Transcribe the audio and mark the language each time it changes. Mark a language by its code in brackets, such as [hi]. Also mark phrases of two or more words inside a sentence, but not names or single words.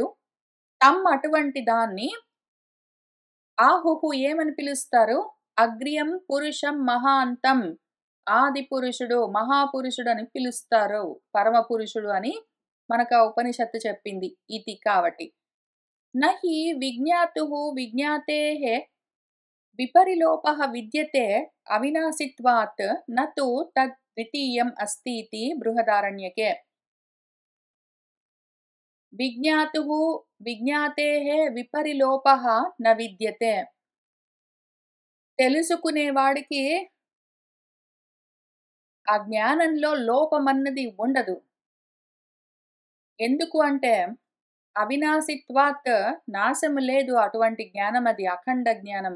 [te] అటువంటి దాన్ని ఆహుహు ఏమని పిలుస్తారు? [sa] అగ్ర్యం పురుషం మహాంతం. [te] ఆది పురుషుడు, మహాపురుషుడు అని పిలుస్తారు. పరమ పురుషుడు అని మనకు ఆ ఉపనిషత్తు చెప్పింది. ఇది కాబట్టి. [sa] न हि विज्ञातुः विज्ञातेः विपरिलोपः विद्यते अविनाशित्वात् न तु तद् द्वितीयम् अस्तीति बृहदारण्यके। विज्ञातुः विज्ञातेः विपरिलोपः न विद्यते। [te] తెలుసుకునేవాడికి ఆ జ్ఞానంలో లోపమన్నది ఉండదు. ఎందుకు అంటే అవినాశిత్వాత్ నాశము లేదు అటువంటి జ్ఞానమది అఖండ జ్ఞానము.